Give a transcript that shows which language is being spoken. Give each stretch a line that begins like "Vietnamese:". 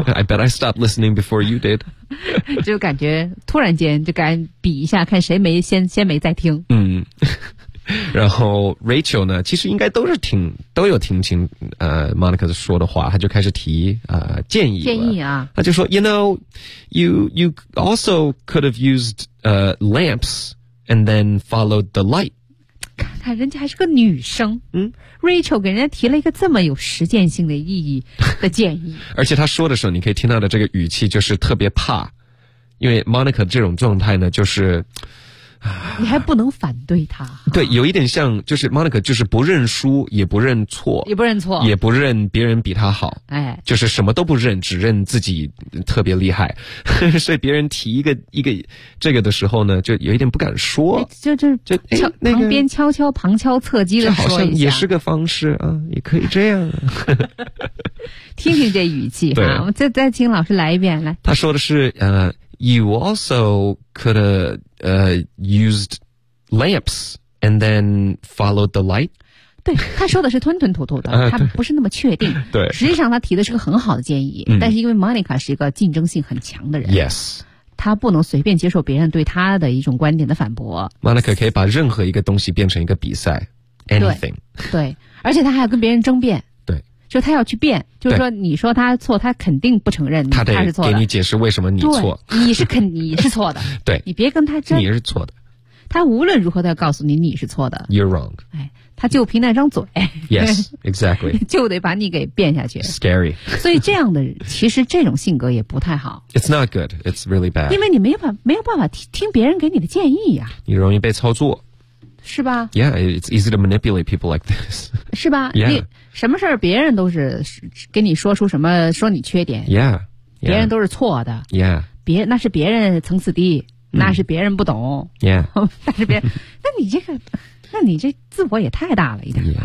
English: I bet I stopped listening before you did 。
Chinese: 就感觉突然间就敢比一下，看谁先没在听。嗯。然后 Rachel 呢其实应该都是听都有听清Monica 说的话，他就开始提建议了。建议啊。他就说
English: ,you know, you also could have used, lamps and then followed the light.
Chinese: 看看人家还是个女生，嗯 ,Rachel 给人家提了一个这么有实践性的意义的建议。而且他说的时候你可以听到的这个语气就是特别怕，因为 Monica 这种状态呢就是你还不能反对他。对，有一点像就是 Monica 就是不认输也不认错，也不认错，也不认别人比他好，哎，就是什么都不认，只认自己特别厉害。所以别人提一个这个的时候呢，就有一点不敢说，就旁边悄悄旁敲侧击的说一下，好像也是个方式啊，也可以这样。听听这语气哈，我们再请老师来一遍。来，他说的是
English: You also could have used lamps and then followed the light.
Chinese: 对，他说的是吞吞吐吐的，他不是那么确定。对，实际上他提的是个很好的建议，但是因为 Monica 是一个竞争性很强的人。
English: Yes.
Chinese: 他不能随便接受别人对他的一种观点的反驳。 Monica 可以把任何一个东西变成一个比赛。
English: Anything.
Chinese: 对，而且他还要跟别人争辩。就他要去辩，就是说你说他错，他肯定不承认他是错的。他得给你解释为什么你错。对，你是错的。对，你别跟他争。你是错的。他无论如何都要告诉你是错的。
English: You're wrong。
Chinese: 哎，他就凭那张嘴。
English: Yes, exactly 。
Chinese: 就得把你给辩下去。
English: Scary。
Chinese: 所以这样的其实这种性格也不太好。
English: It's not good. It's really bad.
Chinese: 因为你没有办法听别人给你的建议呀。你容易被操作。是吧
English: ？Yeah, it's easy to manipulate people like this.
Chinese: 是吧？
English: Yeah.
Chinese: 你什么事儿，别人都是跟你说出什么，说你缺点。
English: Yeah, yeah.
Chinese: 别人都是错的。
English: Yeah,
Chinese: 那是别人层次低，那是别人不懂。
English: Yeah,
Chinese: 但是别人，那你这自我也太大了一点。